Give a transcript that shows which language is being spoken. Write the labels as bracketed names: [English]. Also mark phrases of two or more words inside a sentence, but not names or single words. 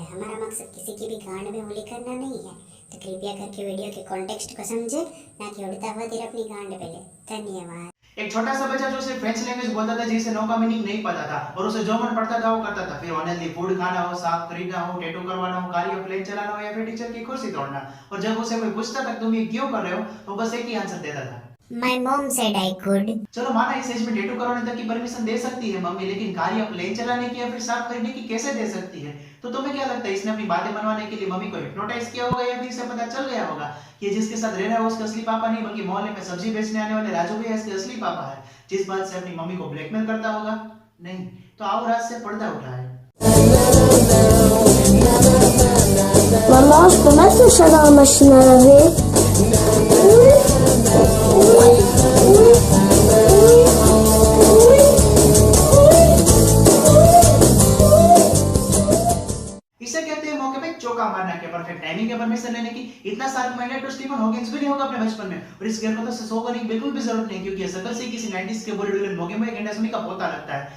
[Hindi] हमारा मकसद किसी की भी गांड में उंगली करना नहीं है। तो कृपया करके वीडियो के कॉन्टेक्स्ट को समझे, ना कि उड़ता हुआ तीर अपनी गांड पे ले। धन्यवाद। एक छोटा सा बच्चा जो सिर्फ [English] French language [Hindi] बोलता था, जिसे नो का मीनिंग नहीं पता था और उसे जो मन पड़ता था वो करता था। फिर [English] online food [Hindi] खाना हो, साफ खरीदना हो, टैटू करवाना हो, गाड़ी प्लेन चलाना हो या फिर टीचर की कुर्सी तोड़ना। और जब उसे कोई पूछता था तुम ये क्यों कर रहे हो, तो बस एक ही आंसर देता था, [English] My mom said I could। [Hindi] चलो माना इस एज में टैटू करवाने तक की परमिशन दे सकती है मम्मी, लेकिन कार या प्लेन चलाने की या फिर साफ खरीदने की कैसे दे सकती है। तो तुम्हें क्या लगता है, इसने अपनी बातें मनवाने के लिए मम्मी को हिप्नोटाइज किया होगा या फिर इसे पता चल गया होगा कि जिसके साथ रह रहा है वो उसका असली पापा नहीं बल्कि मोहल्ले में सब्जी बेचने आने वाले राजू भैया इसके असली पापा है, जिस बात से अपनी मम्मी को ब्लैकमेल करता होगा। नहीं तो आओ रात से पर्दा उठाए। [Portuguese] Mamma, começa a chegar a máquina a ver. [Hindi] इसे कहते हैं मौके पे चौका मारना के [English] perfect timing [Hindi] के परमिशन लेने की। इतना [English] sharp minded [Hindi] तो स्टीफन हॉकिंस भी नहीं होगा अपने बचपन में, और इस गिरफ्तार से सो करने की बिल्कुल भी जरूरत नहीं, क्योंकि शकल से किसी 90s के बॉलीवुड विलन मोगेमो एंडरसन का पोता लगता है।